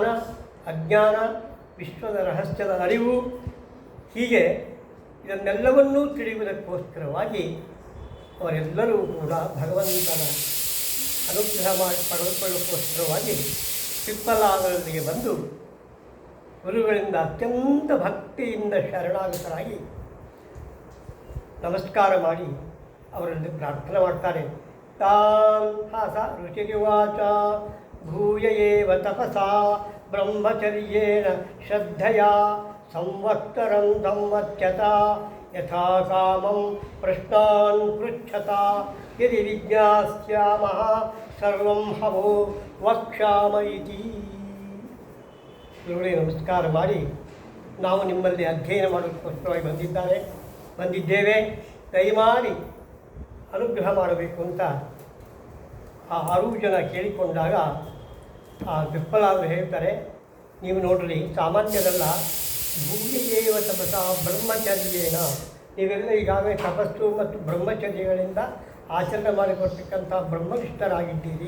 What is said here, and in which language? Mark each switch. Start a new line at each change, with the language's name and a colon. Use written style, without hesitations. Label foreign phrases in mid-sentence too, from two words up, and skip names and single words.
Kannada: ಅಜ್ಞಾನ, ವಿಶ್ವದ ರಹಸ್ಯದ ಅರಿವು, ಹೀಗೆ ಇದನ್ನೆಲ್ಲವನ್ನೂ ತಿಳಿಯುವುದಕ್ಕೋಸ್ಕರವಾಗಿ ಅವರೆಲ್ಲರೂ ಕೂಡ ಭಗವಂತನ ಅನುಗ್ರಹ ಮಾಡಿ ಪಡೆದುಕೊಳ್ಳೋಕ್ಕೋಸ್ಕರವಾಗಿ ಪಿಪ್ಪಲಾದರೊಂದಿಗೆ ಬಂದು ಗುರುಗಳಿಂದ ಅತ್ಯಂತ ಭಕ್ತಿಯಿಂದ ಶರಣಾಗತರಾಗಿ ನಮಸ್ಕಾರ ಮಾಡಿ ಅವರಲ್ಲಿ ಪ್ರಾರ್ಥನೆ ಮಾಡ್ತಾರೆ.
Sanskrit: ತಾನ್ ಹಾಸ ಋಷಿರಿವಾಚ ಭೂಯ ಏವ ತಪಸಾ ಬ್ರಹ್ಮಚರ್ಯೇಣ ಶ್ರದ್ಧಯಾ ಸಂವತ್ಸರಂ ಸಂವತ್ಸ್ಯತ ಯಥಾ ಕಾಮಂ ಪ್ರಶ್ನಾನ್ ಪೃಚ್ಛತ ಯದಿ ವಿಜ್ಞಾಸ್ಯಾಮಃ ಸರ್ವಂ ಹವೋ ವಕ್ಷ್ಯಾಮ ಇತಿ.
Kannada: ಗುರುಗಳೇ ನಮಸ್ಕಾರ ಮಾಡಿ, ನಾವು ನಿಮ್ಮಲ್ಲಿ ಅಧ್ಯಯನ ಮಾಡೋದಕ್ಕೋಸ್ಕರವಾಗಿ ಬಂದಿದ್ದೇವೆ. ದಯಮಾಡಿ ಅನುಗ್ರಹ ಮಾಡಬೇಕು ಅಂತ ಆ 6 ಜನ ಕೇಳಿಕೊಂಡಾಗ ಆ ವಿಪ್ಪಲಾದರು ಹೇಳ್ತಾರೆ, ನೀವು ನೋಡ್ರಿ, ಸಾಮಾನ್ಯರಲ್ಲ,
Sanskrit: ಭೂಮಿಯೇವ ತಪಸ ಬ್ರಹ್ಮಚರ್ಯೇನ,
Kannada: ನೀವೆಲ್ಲ ಈಗಾಗಲೇ ತಪಸ್ಸು ಮತ್ತು ಬ್ರಹ್ಮಚರ್ಯಗಳಿಂದ ಆಚರಣೆ ಮಾಡಿಕೊಡ್ತಕ್ಕಂಥ ಬ್ರಹ್ಮನಿಷ್ಠರಾಗಿದ್ದೀರಿ.